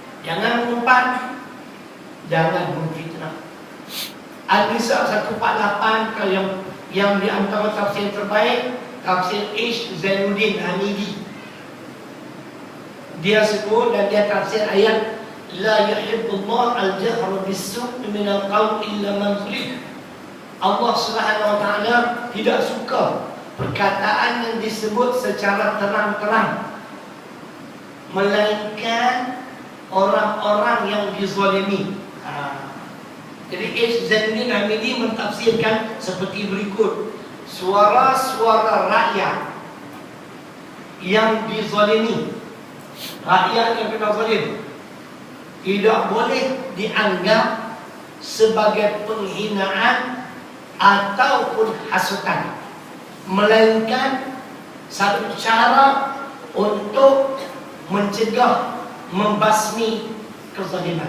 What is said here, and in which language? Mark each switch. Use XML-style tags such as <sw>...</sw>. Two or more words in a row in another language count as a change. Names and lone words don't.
<ms>Jangan mengumpat. Jangan memfitnah. An-Nisa 148 kalau yang di antara tafsir terbaik, tafsir Ish Zainuddin Hamidi. Dia sebut dan dia tafsir ayat</ms> <ar>لا يحب الله الجهر بالسوء من القول إلا من ظلم.</ar> <ms>Allah</ms> <ar>سبحانه وتعالى</ar> <ms>tidak suka perkataan yang disebut secara terang-terang, melainkan orang-orang yang dizalimi. Jadi Ish Zainuddin Hamidi mentafsirkan seperti berikut: suara-suara rakyat yang dizalimi, rakyat yang kena zalim, tidak boleh dianggap sebagai penghinaan ataupun hasutan, melainkan satu cara untuk mencegah, membasmi kezaliman.</ms>